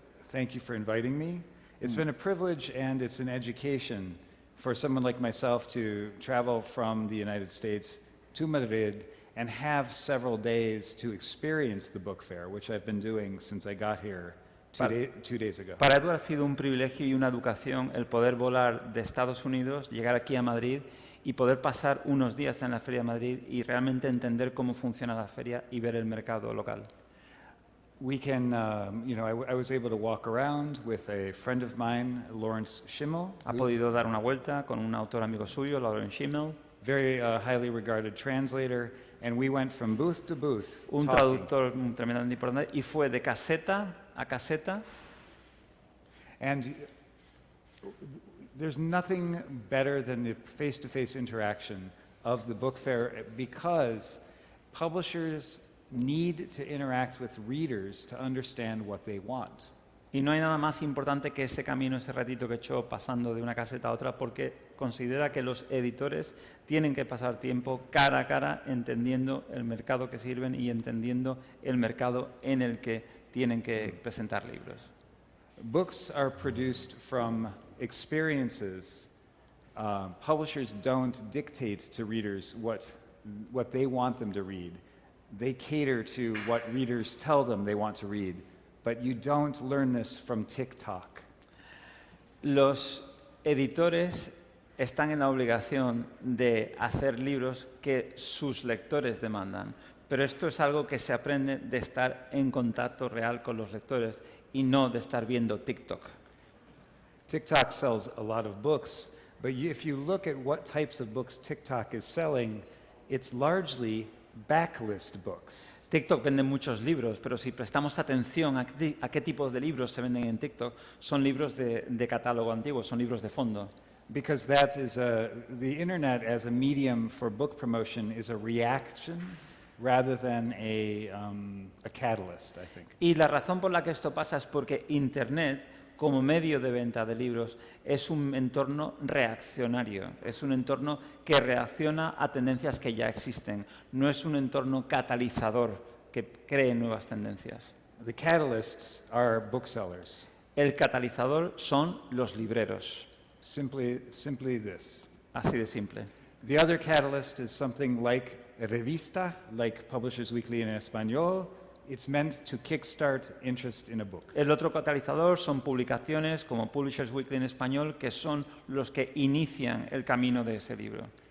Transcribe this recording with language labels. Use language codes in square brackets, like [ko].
[en] Thank you for inviting me. It's been a privilege and it's an education for someone like myself to travel from the United States to Madrid and have several days to experience the book fair, which I've been doing since I got here two days ago. [es] Para Edward ha sido un privilegio y una educación el poder volar de Estados Unidos, llegar aquí a Madrid y poder pasar unos días en la Feria de Madrid y realmente entender cómo funciona la feria y ver el mercado local. [en] We can, I was able to walk around with a friend of mine, Lawrence Schimmel. [es] Ha podido dar una vuelta con un autor amigo suyo, Lawrence Schimmel. [en] Very highly regarded translator, and we went from booth to booth. [es] Un traductor tremendamente importante y fue de caseta a caseta. [en] And there's nothing better than the face-to-face interaction of the book fair because publishers need to interact with readers to understand what they want. [es] Y no hay nada más importante que ese camino, ese ratito que he hecho pasando de una caseta a otra, porque considera que los editores tienen que pasar tiempo cara a cara entendiendo el mercado que sirven y entendiendo el mercado en el que tienen que presentar libros. [en] Books are produced from experiences. Publishers don't dictate to readers what they want them to read. They cater to what readers tell them they want to read. But you don't learn this from TikTok. [es] Los editores están en la obligación de hacer libros que sus lectores demandan, pero esto es algo que se aprende de estar en contacto real con los lectores y no de estar viendo TikTok. [en] TikTok sells a lot of books, but if you look at what types of books TikTok is selling, it's largely backlist books. [es] TikTok vende muchos libros, pero si prestamos atención a qué tipos de libros se venden en TikTok, son libros de catálogo antiguo, son libros de fondo. [en] Because that is the internet as a medium for book promotion is a reaction rather than a catalyst, I think. [es] Y la razón por la que esto pasa es porque Internet como medio de venta de libros es un entorno reaccionario, es un entorno que reacciona a tendencias que ya existen, no es un entorno catalizador que cree nuevas tendencias. [en] The catalysts are booksellers. [es] El catalizador son los libreros, [en] Simply this. [es] así de simple. [en] The other catalyst is something like a revista, like Publishers Weekly in español. It's meant to kickstart interest in a book. [es] El otro catalizador son publicaciones como Publishers Weekly en español, que son los que inician el camino de ese libro.